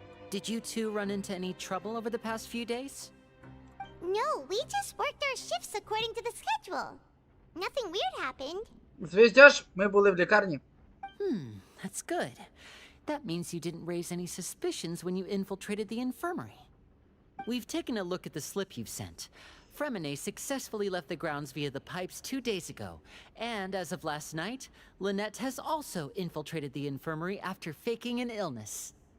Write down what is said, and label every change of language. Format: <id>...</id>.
<en>Did you two run into any trouble over the past few days? No, we just worked our shifts according to the schedule. Nothing weird happened.</en> <uk>Звіздєш, ми були в лікарні.</uk> <en>That's good. That means you didn't raise any suspicions when you infiltrated the infirmary. We've taken a look at the slip you've sent. Fremine successfully left the grounds via the pipes 2 days ago, and as of last night, Lynette has also infiltrated the infirmary after faking an illness.</en>